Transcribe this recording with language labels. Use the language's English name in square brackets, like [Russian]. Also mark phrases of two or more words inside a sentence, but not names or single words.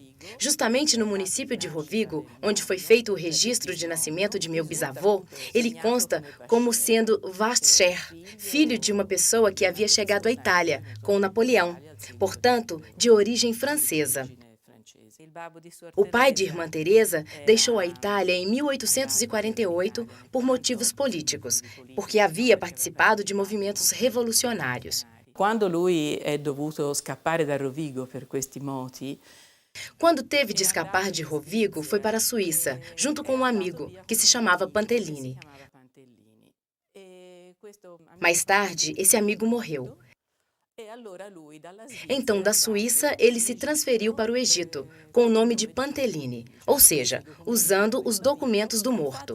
[Portuguese] Justamente no município de Rovigo, onde foi feito o registro de nascimento de meu bisavô, ele consta como sendo Vascher, filho de uma pessoa que havia chegado à Itália, com Napoleão, portanto, de origem francesa. O pai de Irmã Teresa deixou a Itália em 1848 por motivos políticos, porque havia participado de movimentos revolucionários. [Italian] Quando lui è dovuto scappare da Rovigo per questi moti, [Portuguese] quando teve de escapar de Rovigo, foi para a Suíça, junto com um amigo, que se chamava Pantellini. Mais tarde, esse amigo morreu. Então, da Suíça, ele se transferiu para o Egito, com o nome de Pantellini, ou seja, usando os documentos do morto.